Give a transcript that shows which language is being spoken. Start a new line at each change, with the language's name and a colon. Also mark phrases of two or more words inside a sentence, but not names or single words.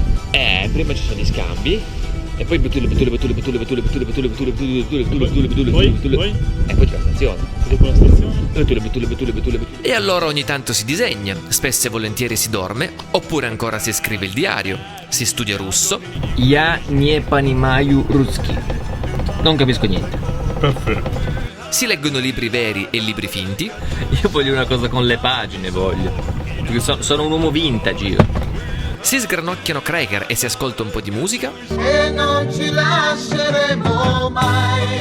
Italian: Prima ci sono gli scambi e poi betule Poi? e poi c'è la stazione. Dopo la stazione? E allora ogni tanto si disegna, spesso e volentieri si dorme, oppure ancora si scrive il diario, si studia russo.
Russian: Я не понимаю русский.
Italian: Non capisco niente. Perfetto. Si leggono libri veri e libri finti. Io voglio una cosa con le pagine, voglio. Perché sono un uomo vintage io. Si sgranocchiano cracker e si ascolta un po' di musica. E non ci lasceremo mai.